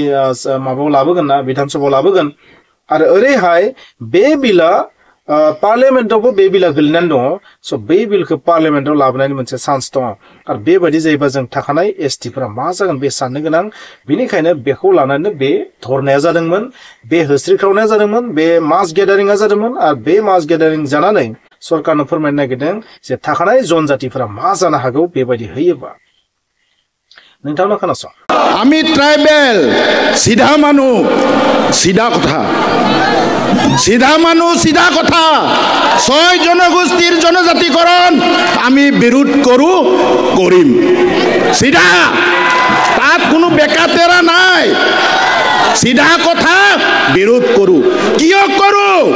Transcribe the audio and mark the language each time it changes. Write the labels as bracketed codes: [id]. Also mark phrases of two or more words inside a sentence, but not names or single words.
[brx] माबायाव लाबोगोन ना बिधानसभायाव लाबोगोन आरो ओरैहाय बे बिला पार्लियामेन्टआवबो बे बिला गोलैनानै दङ स' बे बिलखौ पार्लियामेन्टआव लाबोनायनि मोनसे चान्स दङ आरो बेबायदि जायोबा जों थाखानाय STफोरा मा जागोन बे साननो गोनां बेनिखायनो बेखौ लानानै बे धरनाया जादोंमोन बे होस्रिख्रावनाया जादोंमोन बे मास गेदारिंआ जादोंमोन आरो बे मास गेदारिं जानानै सरकारनो फोरमायनो नागिरदों जे थाखानाय जनजातिफोरा मा जानो हागौ बेबायदि होयोबा नोंथांनो खोनासं [as] আমি ট্রাইবেল সিধা মানুহ সিধা কথা সিধা মানুহ সিধা কথা 6 জনগোষ্ঠীৰ জনজাতিকৰণ আমি বিৰোধ কৰিম সিধা তাত কোনো বেকাতেৰা নাই সিধা কথা বিৰোধ কৰো কিয় কৰো